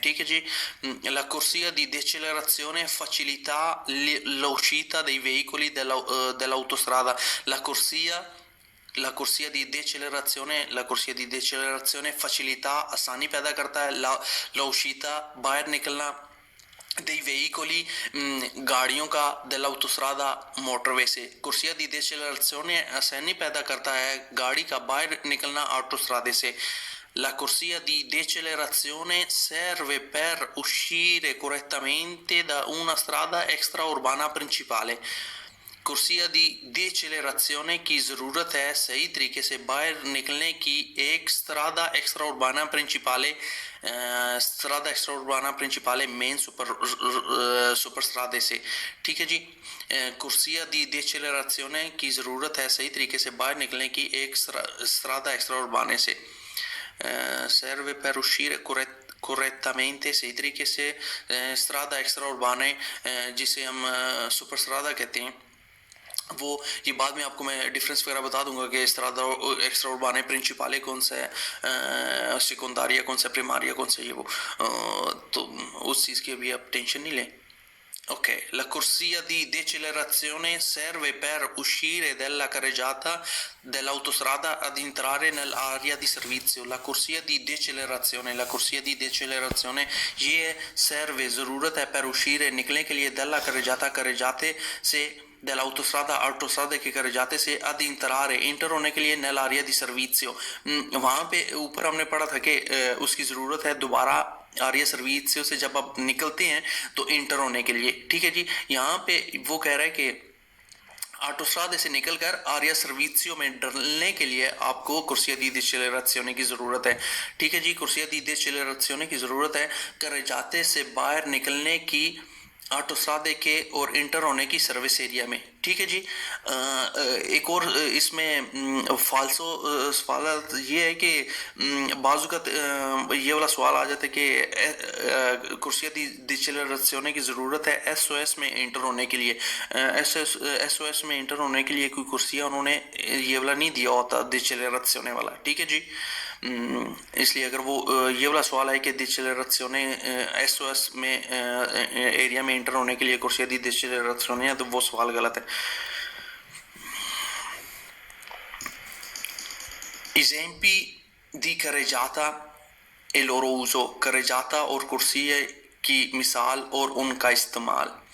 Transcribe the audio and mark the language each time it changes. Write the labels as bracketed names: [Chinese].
[Hindi] ठीक है जी, [Italian] la corsia di decelerazione facilita l'uscita dei veicoli dell'autostrada। La corsia La corsia di decelerazione facilità, [Hindi] आसानी पैदा करता है [Italian] la uscita, [Hindi] बाहर निकलना [Italian] dei veicoli, [Hindi] गाड़ियों का, [Italian] dell'autostrada, motorway से। corsia di decelerazione [Hindi] आसानी पैदा करता है गाड़ी का बाहर निकलना autostrade से। [Italian] La corsia di decelerazione serve per uscire correttamente da una strada extraurbana principale। [Hindi] कुर्सिया दी decelerazione की ज़रूरत है सही तरीके से बाहर निकलने की एक [Italian] strada extraurbana principale, strada extraurbana principale [Hindi] main super स्ट्रादे से। ठीक है जी। कुर्सिया दी decelerazione की ज़रूरत है सही तरीके से बाहर निकलने की एक strada extraurbane से। [Italian] serve per uscire correttamente [Hindi] सही तरीके से। strada extraurbane जिसे हम सुपर स्ट्रादा कहते हैं, वो ये बाद में आपको मैं डिफरेंस वगैरह बता दूंगा कि स्ट्रादा एक्स्ट्रा उर्बाने प्रिंसिपाले कौन सा है, सेकेंडारिया कौन सा, primaria कौन सा, ये वो तो उस चीज़ की अभी आप टेंशन नहीं लें। [Italian] Ok, la corsia di decelerazione serve per uscire dalla carreggiata dell'autostrada ad entrare nell'area di servizio। la corsia di decelerazione ये serve [Hindi] ज़रूरत है [Italian] per uscire [Hindi] निकलने के लिए [Italian] dalla carreggiata carreggiate से, dell'autostrada autostrada के carreggiate से ad entrare [Hindi] इंटर होने के लिए [Italian] nell'area di servizio। [Hindi] वहाँ पे ऊपर हमने पढ़ा था कि उसकी ज़रूरत है दोबारा आर्या सर्विसियो से जब आप निकलते हैं तो इंटर होने के लिए। ठीक है जी। यहाँ पे वो कह रहा है कि ऑटोस्ट्रादे से निकलकर आर्या सर्विसियो में डलने के लिए आपको कुर्सिया दी decelerazione की ज़रूरत है। ठीक है जी। कुर्सिया दी decelerazione की ज़रूरत है carreggiate से बाहर निकलने की ऑटोस्ट्रादे के और इंटर होने की सर्विस एरिया में। ठीक है जी। एक और इसमें फाल्सो सवाल ये है कि बाज़ुकत ये वाला सवाल आ जाता है कि कुर्सिया दी decelerazione की ज़रूरत है SOS में इंटर होने के लिए। SOS में इंटर होने के लिए कोई कुर्सिया उन्होंने ये वाला नहीं दिया होता decelerazione वाला। ठीक है जी। इसलिए अगर वो ये वाला सवाल है कि decelerazione SOS में एरिया में इंटर होने के लिए कुर्सिया दी decelerazione है तो वो सवाल गलत है। [Italian] Esempi di carreggiata e loro uso। [Hindi] carreggiata और कुर्सिया की मिसाल और उनका इस्तेमाल।